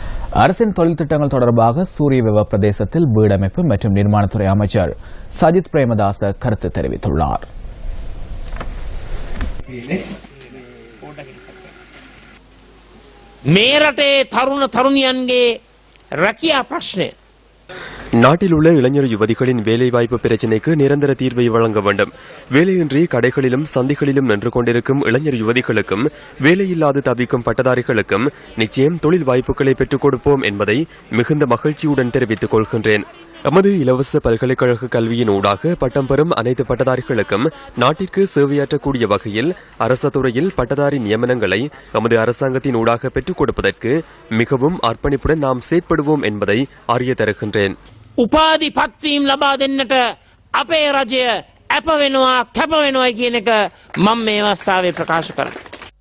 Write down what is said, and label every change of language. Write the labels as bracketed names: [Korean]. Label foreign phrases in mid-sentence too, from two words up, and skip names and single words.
[Tamil] அரசின் தொழில் திட்டங்கள் தொடர்பாக சூரிய விவ பிரதேசத்தில் வீடமைப்பு மற்றும் நிர்மாணத்துறை அமைச்சர் சஜித் பிரேமதாச கருத்து தெரிவித்துள்ளார். [Sinhala] මේ රටේ තරුණ තරුණියන්ගේ රැකියා ප්‍රශ්නය [Tamil] நாட்டில் உள்ள இளைஞர் யுவதிகளின் வேலைவாய்ப்பு பிரச்சினைக்கு நிரந்தர தீர்வை வழங்க வேண்டும். வேலையின்றி கடைகளிலும் சந்தைகளிலும் நின்று கொண்டிருக்கும் இளைஞர் யுவதிகளுக்கும் வேலையில்லாது தவிக்கும் பட்டதாரிகளுக்கும் நிச்சயம் தொழில் வாய்ப்புகளை பெற்றுக் கொடுப்போம் என்பதை மிகுந்த மகிழ்ச்சியுடன் தெரிவித்துக் கொள்கின்றேன். எமது இலவச பல்கலைக்கழக கல்வியின் ஊடாக பட்டம் பெறும் அனைத்து பட்டதாரிகளுக்கும் நாட்டிற்கு சேவையாற்றக்கூடிய வகையில் அரச துறையில் பட்டதாரி நியமனங்களை எமது அரசாங்கத்தின் ஊடாக பெற்றுக் கொடுப்பதற்கு மிகவும் அர்ப்பணிப்புடன் நாம் செயற்படுவோம் என்பதை அறிய தருகின்றேன். [Sinhala] උපාධි පත්වීම් ලබා දෙන්නට අපේ රජය අප වෙනවා කැප වෙනවා කියන එක මම මේ අවස්ථාවේ ප්‍රකාශ කරනවා.